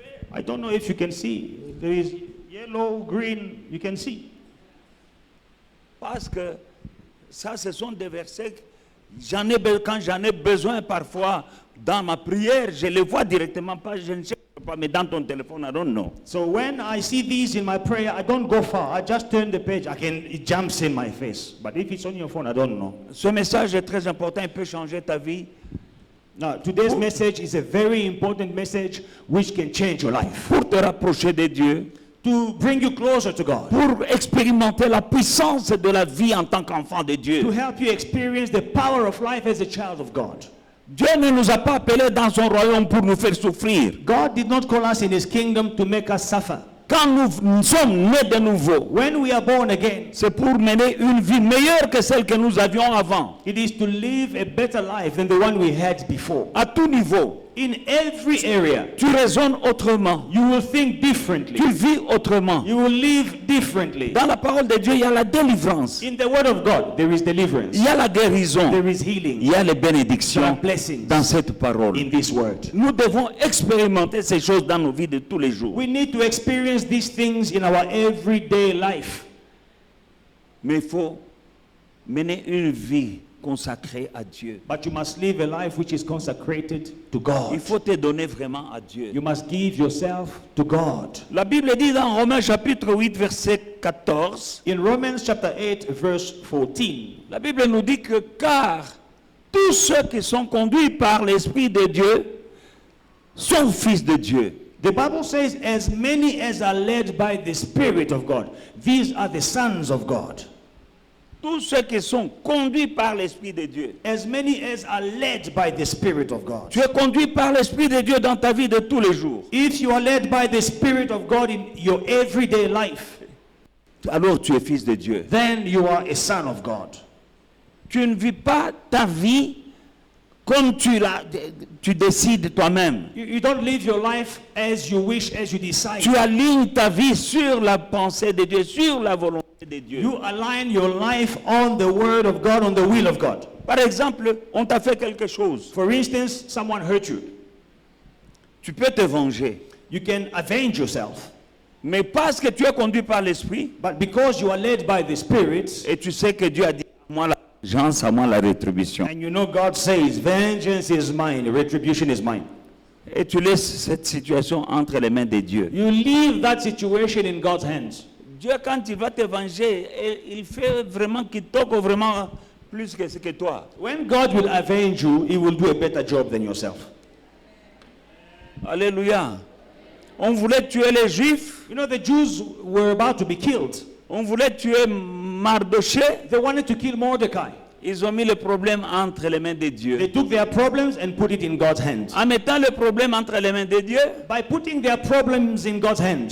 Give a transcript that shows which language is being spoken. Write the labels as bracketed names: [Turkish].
[English] I don't know if you can see. There is yellow, green, you can see. [French] Parce que ça, ce sont des versets quand j'en ai besoin parfois dans ma prière, je les vois directement pas, je ne sais pas, mais dans ton téléphone, I don't know. [English] So when I see these in my prayer, I don't go far. I just turn the page. It jumps in my face. But if it's on your phone, I don't know. [French] Ce message est très important, il peut changer ta vie. [English] Now, today's message is a very important message which can change your life. [French] Pour te rapprocher de Dieu, [English] To bring you closer to God. [French] pour expérimenter la puissance de la vie en tant qu'enfant de [English] To [French] Dieu. [English] help you experience the power of life as a child of God. [French] Dieu ne nous a pas appelés dans son royaume pour nous faire souffrir. [English] God did not call us in his kingdom to make us suffer. [French] Quand nous sommes nés de nouveau, [English] When we are born again, [French] c'est pour mener une vie meilleure que celle que nous avions avant, [English] it is to live a better life than the one we had before. [French] à tout niveau. [English] In every area, [French] Tu raisonnes autrement, [English] you will think differently. [French] tu vis autrement. [English] You will live differently. [French] Dans la parole de Dieu, il y a la délivrance, [English] In the word of God, there is deliverance. [French] il y a la guérison, [English] There is [French] il [English] healing. [French] y a les [English] There are [French] bénédictions [English] blessings [French] dans cette parole. [English] in this word. [French] Nous devons expérimenter ces choses dans nos vies de tous les jours. [English] We need to experience these things in our everyday life. [French] Mais il faut mener une vie consacrée à Dieu. [English] But you must live a life which is consecrated to [French] Il [English] God. [French] faut te donner vraiment à Dieu. [English] You must give yourself to God. [French] La Bible dit dans Romains chapitre 8 verset 14, [English] In Romans chapter 8 verse 14, [French] la Bible nous dit que car tous ceux qui sont conduits par l'Esprit de Dieu sont fils de Dieu. [English] the Bible says, as many as are led by the Spirit of God, these are the sons of God. [French] Tous ceux qui sont conduits par l'Esprit de Dieu. [English] As many as are led by the Spirit of God. [French] Tu es conduit par l'Esprit de Dieu dans ta vie de tous les jours. [English] If you are led by the Spirit of God in your everyday life, [French] Alors tu es fils de Dieu. [English] then you are a son of God. [French] Tu ne vis pas ta vie comme tu décides toi-même. [English] You don't live your life as you wish, as you decide. [French] Tu alignes ta vie sur la pensée de Dieu, sur la volonté de Dieu. [English] You align your life on the word of God, on the will of God. [French] Par exemple, on t'a fait quelque chose. [English] For instance, someone hurt you. [French] Tu peux te venger. [English] You can avenge yourself. [French] Mais parce que tu es conduit par l'Esprit [English] But because you are led by the Spirit, [French] et tu sais que Dieu a dit à moi la vengeance, à moi la rétribution. [English] and you know God says, vengeance is mine, retribution is mine. [French] Et tu laisses cette situation entre les mains de Dieu. [English] You leave that situation in God's hands. [French] Dieu, quand il va te venger, il fait vraiment qu'il toque vraiment plus que ce que toi. [English] When God will avenge you, He will do a better job than yourself. [French] Alléluia. On voulait tuer les Juifs. [English] You know, the Jews were about to be killed. [French] On voulait tuer Mardoché. [English] They wanted to kill Mordecai. [French] Ils ont mis le problème entre les mains de Dieu. [English] They took their problems and put it in God's hands. [French] En mettant le problème entre les mains de Dieu, [English] By putting their problems in God's hands,